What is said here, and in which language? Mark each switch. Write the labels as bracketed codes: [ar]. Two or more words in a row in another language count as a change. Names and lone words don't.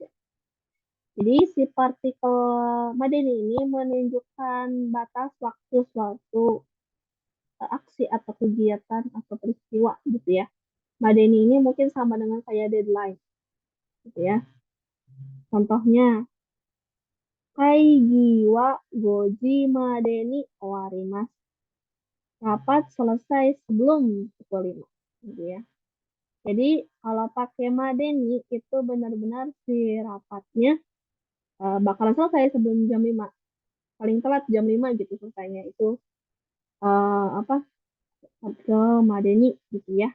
[id] Jadi si partikel madeni ini menunjukkan batas waktu suatu aksi atau kegiatan atau peristiwa gitu ya. Madeni ini mungkin sama dengan kayak deadline gitu ya. Contohnya, [ja] 会議は五時までに終わります. [id] Rapat selesai sebelum pukul 5. Gitu ya. Jadi kalau pakai madeni itu benar-benar si rapatnya bakalan selesai sebelum jam 5. Paling telat jam 5 gitu selesainya. Itu apa ke madeni gitu ya.